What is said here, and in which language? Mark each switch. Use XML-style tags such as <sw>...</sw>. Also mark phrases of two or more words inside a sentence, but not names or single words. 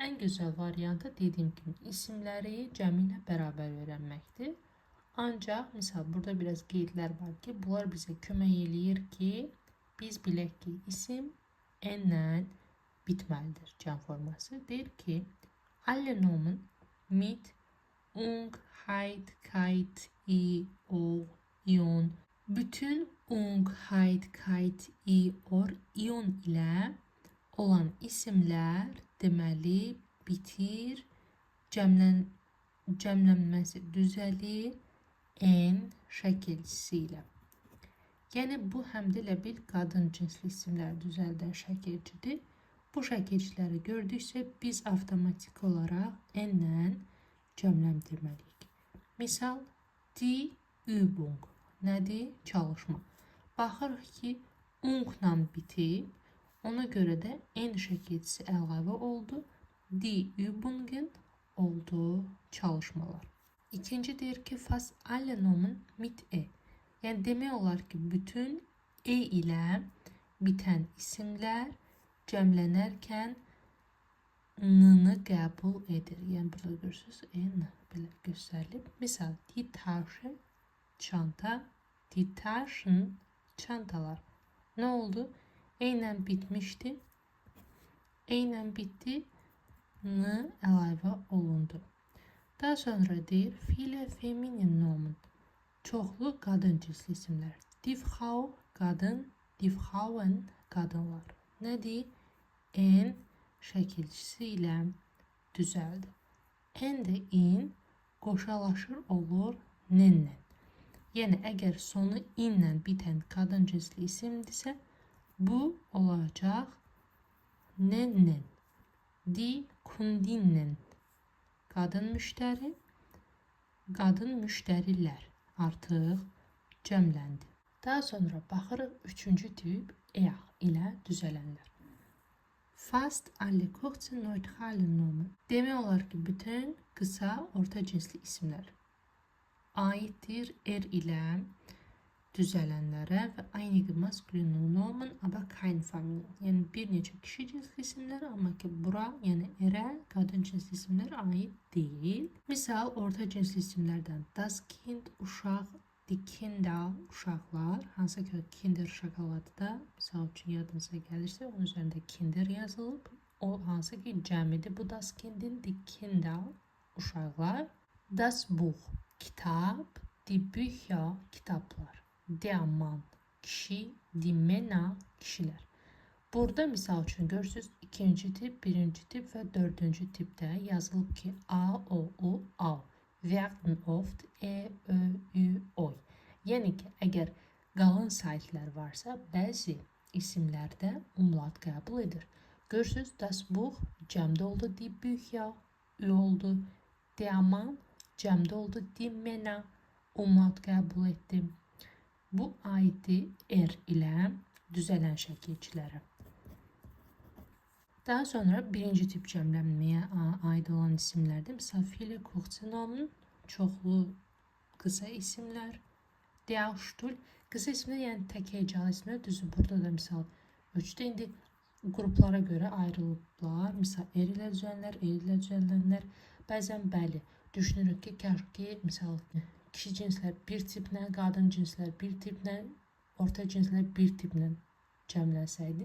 <az>Ən gözəl variantı dediyim kimi isimləri cəmi ilə bərabər öyrənməkdir. Ancaq, misal, burada biraz qeydlər var ki, bunlar bizə kömək eləyir ki, biz bilək ki, isim n-lə bitməlidir cəm forması. Deyir ki,</az> <de>alle Nomen mit ung, heit, kite, i, o, ion.</de> <az>Bütün ung, heit, kite, i, or, ion ilə olan isimlər deməli bitir, cəmlənməsi düzəlir n şəkilçisi ilə. Yəni, bu həm də elə bil qadın cinsli isimlər düzəldən şəkilçidir. Bu şəkilçiləri gördüksə, biz avtomatik olaraq n-lə cəmləndirməliyik. Misal,</az> <de>die Übung</de> <az>nədir? Çalışma. Baxırıq ki, ung-la bitib, ona görə də n şəkilçisi əlavə oldu.</az> <de>Die Übungen</de> <az>oldu çalışmalar. İkinci deyir ki,</az> <de>fast alle Nomen mit e.</de> <az>Yəni, demək olar ki, bütün e ilə bitən isimlər cəmlənərkən n-nı qəbul edir. Yəni, burada görürsünüz, n belə göstərilib. Misal,</az> <de>die Tasche,</de> <az>çanta,</az> <de>die Taschen,</de> <az>çantalar. Nə oldu? E ilə bitmişdi. E ilə bitdi, n əlavə olundu. Daha sonra deyir,</az> <de>viele feminin Nomen,</de> <az>çoxlu qadın cinsli isimlər.</az> <de>Die Frau,</de> <az>qadın,</az> <de>die Frauen,</de> <az>qadınlar. Nədir? N şəkilçisi ilə düzəldi. N də in qoşalaşır olur n-lə. Yəni, əgər sonu in-lə bitən qadın cinsli isimdirsə, bu olacaq n-lə.</az> <de>Die Kundinnen,</de> <az>qadın müştəri, qadın müştərilər artıq cəmləndi. Daha sonra baxırıq üçüncü tip ilə düzələnlər.</az> <de>Fast alle kurze neutrale Nomen.</de> <az>Demək olar ki, bütün qısa orta cinsli isimlər aiddir ilə düzələnlərə və</az> <de>einige maskuline Nomen, aber kein Familie.</de> <az>Yəni, bir neçə kişi cinsli isimlər, amma ki, bura, yəni erə qadın cinsli isimlər aid deyil. Misal, orta cinsli isimlərdən</az> <de>das Kind,</de> <az>uşaq,</az> <de>die Kinder,</de> <az>uşaqlar, hansı ki, Kinder şokoladı da, misal üçün yadınıza gəlirsə, onun üzərində Kinder yazılıb. O, hansı ki, cəmidir bu</az> <de>das Kindin, die Kinder,</de> <az>uşaqlar.</az> <de>Das Buch,</de> <az>kitap,</az> <de>die Bücher,</de> <az>kitaplar.</az> <de>Der Mann,</de> <az>kişi,</az> <de>die Männer,</de> <az>kişiler. Burada misal üçün görürsünüz ikinci tip, birinci tip və dördüncü tipdə yazılıb ki A, O, U, A.</az> <de>Werden oft E, Ö, Ü, Oy.</de> <az>Yəni ki, əgər qalın saytlar varsa, bəzi isimlərdə umlaut qəbul edir. Görürsünüz,</az> <de>das Buch</de> <az>cəmdə oldu,</az> <de>die Bücher,</de> <az>Ü oldu.</az> <de>Der Mann</de> <az>cəmdə oldu,</az> <de>die Männer,</de> <az>umlaut qəbul etdi. Bu aiddir ilə düzələn şəkilçilərə. Daha sonra birinci tip cəmlənməyə aid olan isimlərdir. Misal,</az> <de>viele kurze Namen,</de> <az>çoxlu qısa isimlər.</az> <de>Der Stuhl,</de> <az>qısa isimlər, yəni tək hecalı isimlər. Düzdür, burada da misal ölçüdə indi qruplara görə ayrılıblar. Misal, er ilə düzələnlər, ilə düzələnlər. Bəzən bəli, düşünürük ki, kəşki, misal, kişi cinslər bir tiplə, qadın cinslər bir tiplə, orta cinslər bir tiplə cəmlənsəydi.</az>